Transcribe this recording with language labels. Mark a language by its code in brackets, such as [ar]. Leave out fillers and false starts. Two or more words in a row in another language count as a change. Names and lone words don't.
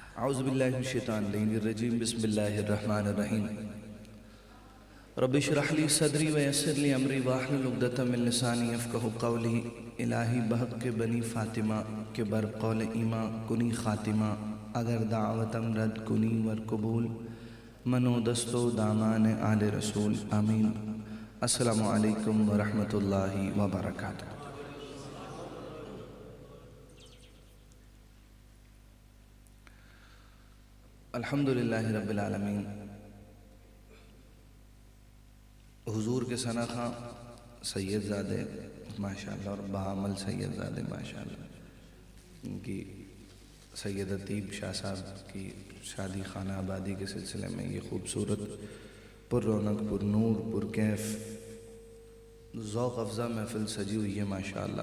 [ar] اعوذ باللہ من الشیطان الرجیم بسم اللہ الرحمن الرحیم رب اشرح لی صدری ویسر لی امری واحلل عقدۃ من لسانی یفقہوا قولی [fa] الہی بحق کے بنی فاطمہ کے بر قول ایماں کنی خاتمہ اگر دعوتم رد کنی ور قبول منو دستو دامان آل رسول [ar] آمین۔ السلام علیکم ورحمۃ اللہ وبرکاتہ۔ الحمدللہ رب العالمین۔ [ur] حضور کے ثنا خاں سید زادے ماشاءاللہ اور بعمل سید زادے ماشاءاللہ، ان کی سید ادیب شاہ صاحب کی شادی خانہ آبادی کے سلسلے میں یہ خوبصورت پر رونق پر نور پر کیف ذوق افزا محفل سجی ہوئی ہے ماشاءاللہ۔